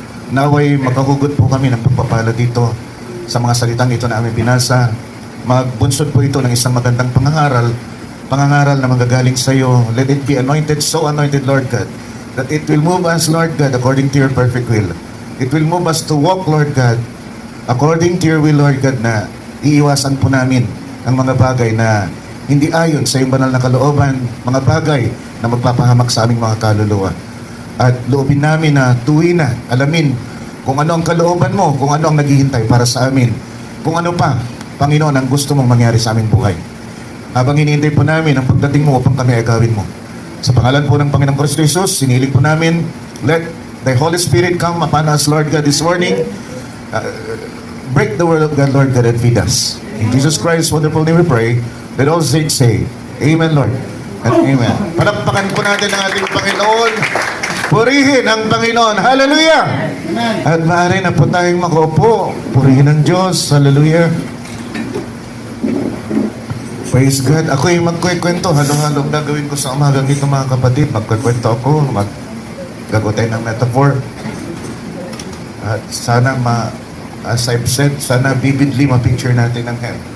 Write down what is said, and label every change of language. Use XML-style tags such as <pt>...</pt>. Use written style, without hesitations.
<tl>Naway makahugot po kami ng pagpapala dito sa mga salitang ito na aming binasa. Magbunsod po ito ng isang magandang pangangaral na magagaling sa iyo.</tl> <en>Let it be anointed, so anointed, Lord God, that it will move us, Lord God, according to your perfect will. It will move us to walk, Lord God,</en> <tl>according to your will, Lord God, na iiwasan po namin ang mga bagay na hindi ayon sa iyong banal na kalooban, mga bagay na magpapahamak sa aming mga kaluluwa. At loobin namin na tuwi na, alamin kung ano ang kalooban mo, kung ano ang naghihintay para sa amin, kung ano pa, Panginoon, ang gusto mong mangyari sa aming buhay. Habang hinihintay po namin ang pagdating mo upang kami agawin mo. Sa pangalan po ng Panginoong Kristo Jesus, sinilig po namin,</tl> <en>let the Holy Spirit come upon us, Lord God, this morning. Break the word of God, Lord God, and feed us. In Jesus Christ's wonderful name we pray. Let all saints say, Amen, Lord, and Amen.</en> <tl>Palakpakan po natin ang ating Panginoon. Purihin ang Panginoon. Hallelujah! At maaari na po tayong makaupo. Purihin ang Diyos. Hallelujah!</tl> <en>Praise God.</en> <tl>Ako'y magkwento. Halo-halo gagawin ko sa umagang dito, mga kapatid. Magkwento ako. Gagawa tayo ng metaphor. At sana</tl> <en>as I've said,</en> <tl>sana vividly ma-picture natin ang hell.</tl>